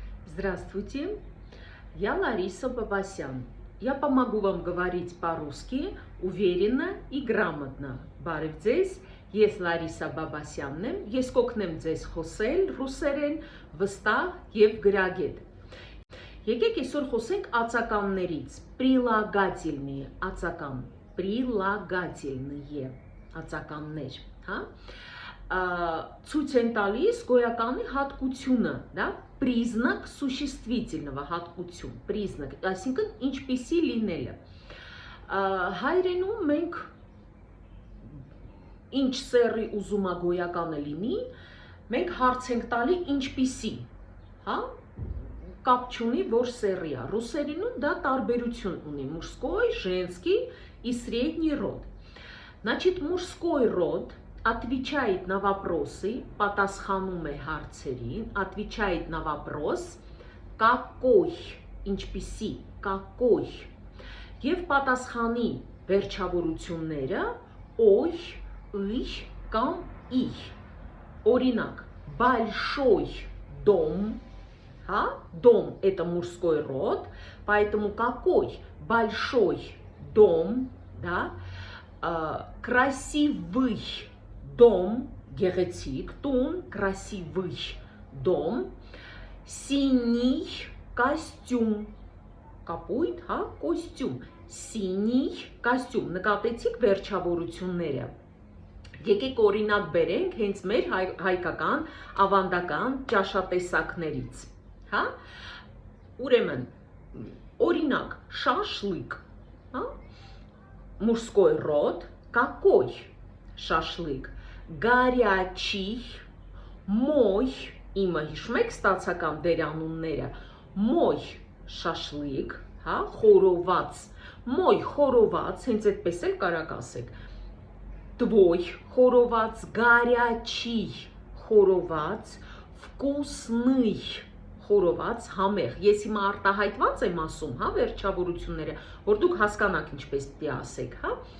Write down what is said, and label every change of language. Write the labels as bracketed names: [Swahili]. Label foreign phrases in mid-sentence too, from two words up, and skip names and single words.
[Russian] Здравствуйте, я Лариса Бабасян. Я помогу вам говорить по-русски уверенно и грамотно. [Armenian] Բարև ձեզ, ես Լարիսա Բաբասյանն եմ, ես կօգնեմ ձեզ խոսել ռուսերեն վստահ եւ գրագետ։ Եկեք այսօր խոսենք ածականներից։ Прилагательные ածական, прилагательные ածականներ, հա? Ցույց են տալիս գոյականի հատկությունը, դա [Russian] признак существительного [Armenian] հատկություն, признак, այսինքն ինչպիսի լինելը։ Հայերենում մենք ինչ սեռի ուզում է գոյականը լինի, մենք հարց ենք տալի ինչպիսի, հա? Կապ չունի, որ սեռի է։ Ռուսերենում դա տարբերություն ունի, [Russian] мужской, женский и средний род։ Значит, мужской род отвечает на вопросы, [Armenian] պատասխանում է հարցերին, [Russian] отвечает на вопрос какой, ինչպիսի, какой։ [Armenian] Եվ պատասխանի վերջավորությունները ой, ый կամ ий։ Օրինակ, [Russian] большой дом, да? Дом это мужской род, поэтому какой большой дом, да? Красивый дом, [Armenian] гեղեցիկ տուն, [Russian] красивый дом, синий костюм, [Armenian] կապույտ, հա, կոստյում, синий կոստյում, նկատեցիք վերջավորությունները։ Եկեք օրինակ բերենք հենց մեր հայկական ավանդական ճաշատեսակներից, հա? Ուրեմն, օրինակ, шашлык, հա? [Russian] Мужской род, какой шашлык? Горячий, мой, [Armenian] իմը հիշում եք ստացական դերանունները, [Russian] мой шашлык, [Armenian] հա, խորոված, мой խորոված, հենց այդպես էլ կարակ ասեք, твой խորոված, горячий խորոված, вкусный խորոված, համեղ, ես հիմա արտահայտված եմ ասում, հա, վերջավորությունները, որ դուք հասկանաք ինչպես պիտի ասեք, հա,